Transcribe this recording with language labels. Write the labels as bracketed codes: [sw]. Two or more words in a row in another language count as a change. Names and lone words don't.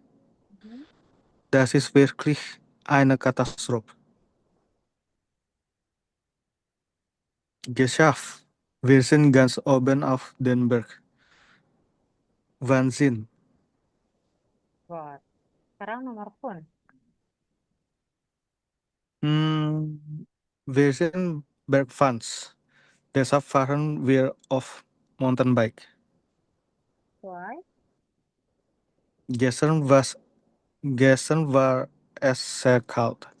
[de] Mhm. Das ist wirklich eine Katastrophe. Geschafft. Wir sind ganz oben auf den Berg. Wahnsinn. Gut. [id] Sekarang nomor pun. [de] Wir sind Bergfans. Deshalb fahren wir auf Mountainbike. [en] Why? [de] Gestern war es sehr kalt.